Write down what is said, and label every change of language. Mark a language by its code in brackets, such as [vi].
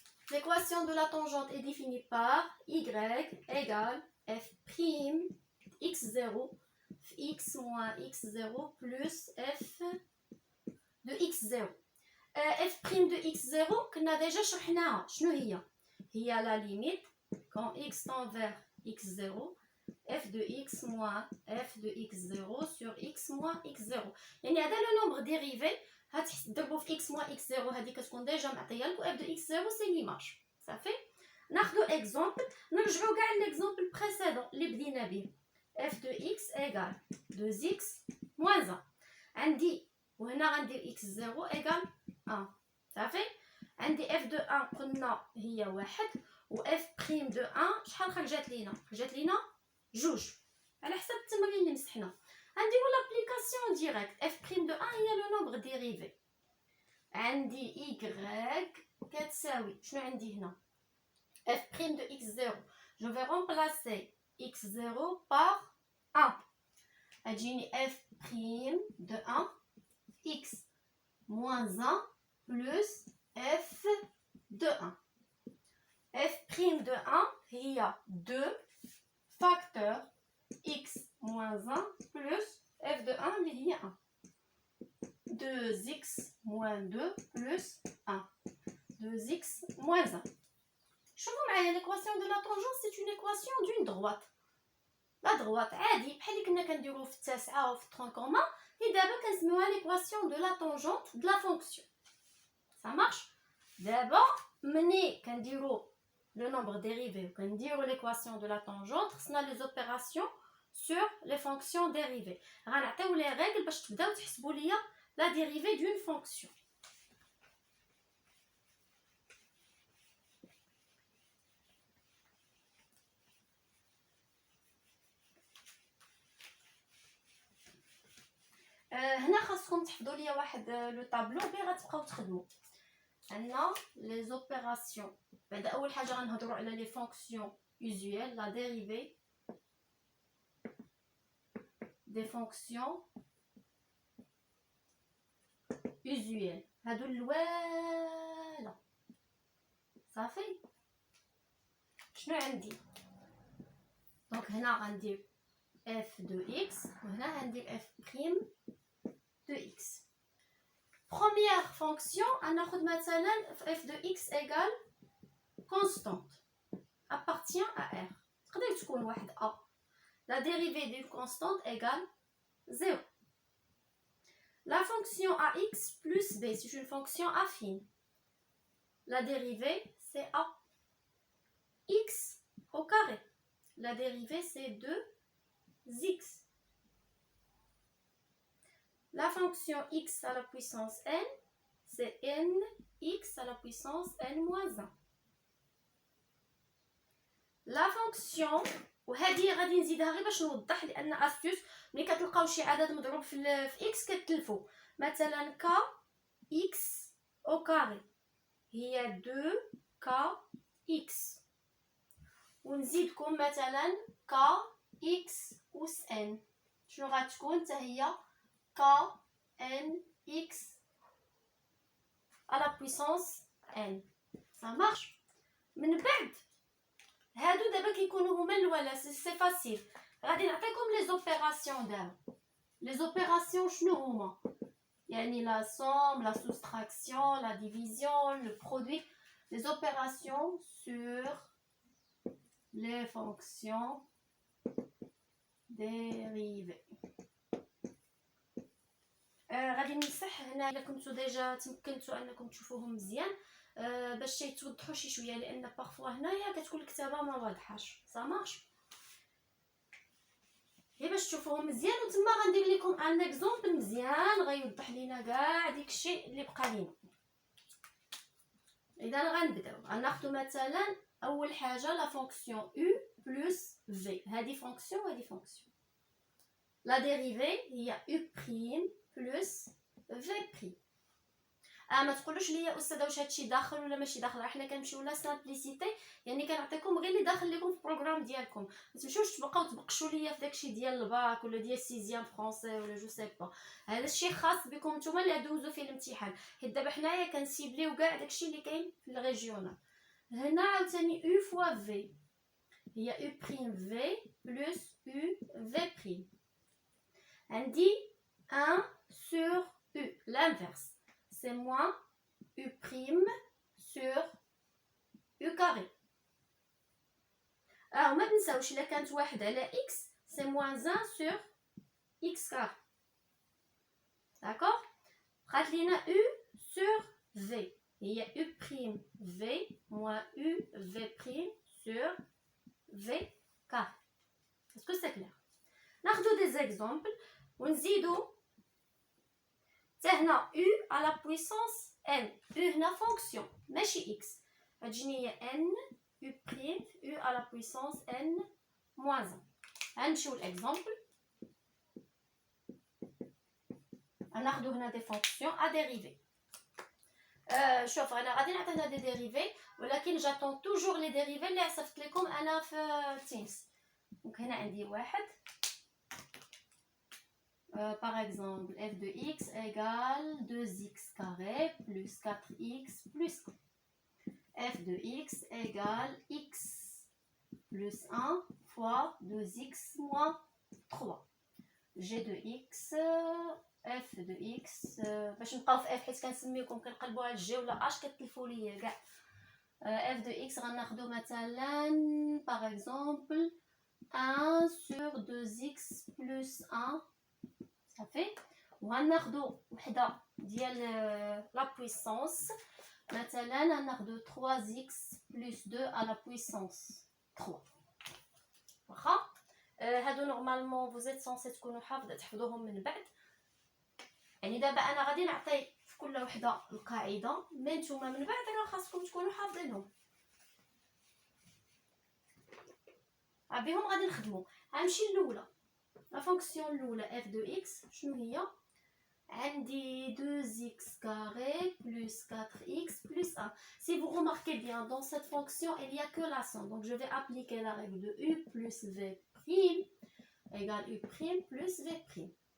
[fr] L'équation de la tangente est définie par y égale f' x0 x moins x0 plus f de x0. f' de x0 [ar] كنا [fr] déjà [ar] شرحناها. شنو هي؟ هي [fr] la limite quand x tend vers x0 f de x moins f de x0 sur x moins x0. [ar] يعني هذا لو نومبر ديريفي هتضربوا في [fr] x moins x0، [ar] هذه كتكون ديجا معطيه لكم [fr] f de x0 [ar] سي ليماج. صافي. ناخذ اكزومبل، نرجعوا كاع ليكزومبل بريسيدون اللي بدينا به. [fr] f de x égale 2x moins 1. [ar] عندي وهنا غندير x0 égale 1. صافي. عندي f de 1 قلنا هي 1 و f' de 1 شحال خرجت لينا؟ خرجت لينا 2 على حسب التمرين اللي مسحنا. غنديرو لابليكاسيون ديريكت. f' de 1 هي لو نومبر ديريفي. عندي y كتساوي شنو عندي هنا؟ f' de x0 [fr] je vais remplacer x0 par 1. [ar] أجيني [fr] f' de 1 x moins 1 plus f de 1. f' de 1 هي 2 facteur x moins 1 plus f de 1 اللي هي 1. 2x moins 2 plus 1. 2x moins 1. [ar] شوفوا معايا [fr] l'équation de la tangente c'est une équation d'une droite. La droite [ar] عادي بحال اللي كنا كنديرو في التاسعة وفي الترون كومان هي دابا كنسميوها [fr] l'équation de la tangente de la fonction. Ça marche. [ar] دابا ملي كنديرو [fr] le nombre dérivé [ar] وكنديرو [fr] l'équation de la tangente [ar] خصنا [fr] les opérations sur les fonctions dérivées. [ar] غنعطيو لي règles باش تبداو تحسبوا ليا [fr] la dérivée d'une fonction. [ar] هنا خاصكم تحفظوا ليا واحد لو طابلو بيه غتبقاو تخدموا. عندنا لي زوبيراسيون. بعد اول حاجه غنهضروا على لي فونكسيون usuelles, [fr] la dérivée des fonctions usuelles. [ar] هادو الوالا صافي. شنو عندي؟ دونك هنا غندير f de x وهنا غندير f' de x. [fr] Première fonction, [ar] غناخد مثلا [fr] f de x égale constante appartient à r. [ar] تقدر تكون واحد a. [fr] La dérivée d'une constante égale 0. La fonction ax plus b, c'est une fonction affine. La dérivée, c'est a. X au carré. La dérivée, c'est 2x. La fonction x à la puissance n, c'est nx à la puissance n moins 1. La fonction [ar] وهذه غادي نزيدها غير باش نوضح لان استيوس ملي كتلقاو شي عدد مضروب في x كتلفو. مثلا ك [fr] x au carré [ar] هي 2k x ونزيدكم مثلا ك x أس n شنو غتكون حتى هي ك n [fr] x à la puissance n. ça marche. [ar] من بعد هادو دابا كيكونوا هما الاولى سي فاسيل. غادي نعطيكم لي زوبيراسيون دابا. [fr] لي زوبيراسيون شنو هما؟ يعني la somme, la soustraction, la division, le produit. Les opérations sur les fonctions dérivées. [ar] غادي نمسح هنا الا كنتو ديجا تمكنتوا انكم تشوفوهم مزيان باش يتوضحوا شي شويه لان بارفوا هنايا كتكون الكتابه ما واضحاش. [fr] ça marche. [ar] غير باش تشوفوهم مزيان وتما غندير لكم ان اكزومبل مزيان غيوضح لينا كاع داكشي اللي بقى لينا. اذا غنبداو غناخذوا مثلا اول حاجه لا فونكسيون u plus v. هذه فونكسيون وهذه فونكسيون. لا ديريفي هي u prime plus v prime. ما تقولوش ليا استاذه واش هادشي داخل ولا ماشي داخل، راه حنا كنمشيو لا سامبليسيتي، يعني كنعطيكم غير اللي داخل لكم في البروغرام ديالكم. ما تمشيوش تبقاو تبقشوا ليا في داكشي ديال الباك ولا ديال سيزيام فرونسي ولا جو سي با. هذا الشيء خاص بكم نتوما اللي دوزوا فيه الامتحان، حيت دابا حنايا كنسيبليو كاع داكشي اللي كاين في الريجيونال. [fr] هنا عاوتاني u فوا v هي u prime v plus u v prime. عندي 1 sur u l'inverse c'est moins u prime sur u carré. [ar] ما تنساوش الا كانت واحد على [fr] x c'est moins 1 sur x carré. d'accord. بقات لينا u sur v هي u prime v moins u v prime sur v carré. est-ce que c'est clair؟ [ar] ناخذوا [fr] des exemples [ar] ونزيدوا حتى هنا [fr] u à la puissance n. u هنا فونكسيون ماشي x، غتجيني هي n u prime u à la puissance n moins 1. [ar] غنمشيو للاكزامبل. غناخذوا هنا دي فونكسيون ا ديريفي. شوف انا غادي نعطينا دي ديريفي ولكن جاتون توجور لي ديريفي اللي عصفت لكم انا في تيمز. دونك هنا عندي واحد [fr] par exemple f de x égale 2x carré plus 4x plus 1. f de x égale x plus 1 fois 2x moins 3. [ar] g de x f de x باش نبقاو في f حيت كنسميوكم كنقلبوا على الجي ولا اش كتلفوا ليا كاع. [fr] f de x [ar] غناخدو مثلا [fr] par exemple 1 sur 2x plus 1 صافي. [ar] وغناخدو وحده ديال لا بويسونس مثلا غناخدو 3x plus 2 [fr] à la puissance 3 [ar] واخا. هادو نورمالمون فوزيت سونسي تكونوا تحفظوهم من بعد. يعني دابا انا غادي نعطي في كل وحده القاعده مي نتوما من بعد راه خاصكم تكونوا حافظينهم. بهم غادي نخدموا. غنمشي الاولى لا فونكسيون الاولى [fr] f de x [ar] شنو هي؟ عندي [fr] 2x carré plus 4x plus 1. Si vous remarquez bien, dans cette fonction, il n'y a que la somme. Donc, je vais appliquer la règle de u plus v prime égale u prime plus v prime.